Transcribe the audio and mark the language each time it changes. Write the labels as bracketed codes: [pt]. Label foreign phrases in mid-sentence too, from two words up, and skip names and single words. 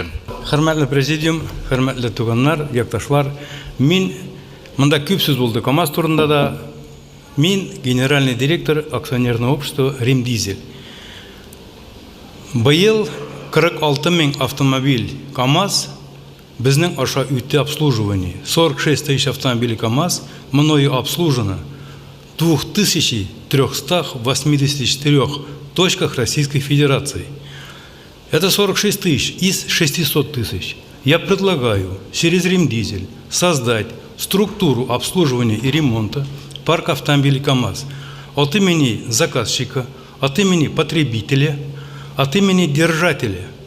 [tt] Хөрмәтле президиум, хөрмәтле туганнар, якташлар, мин монда күп сүз булды КАМАЗ турында да. [ru] Мин генеральный директор акционерного общества Римдизель. [tt] Быел 46 000 автомобиль КАМАЗ безнең аша үтте обслуживание. [ru] 46 тысяч автомобилей КАМАЗ мною обслужено в 2384 точках Российской Федерации. Это 46 тысяч из 600 тысяч. Я предлагаю через Римдизель создать структуру обслуживания и ремонта парка автомобилей КАМАЗ от имени заказчика, от имени потребителя, от имени держателя.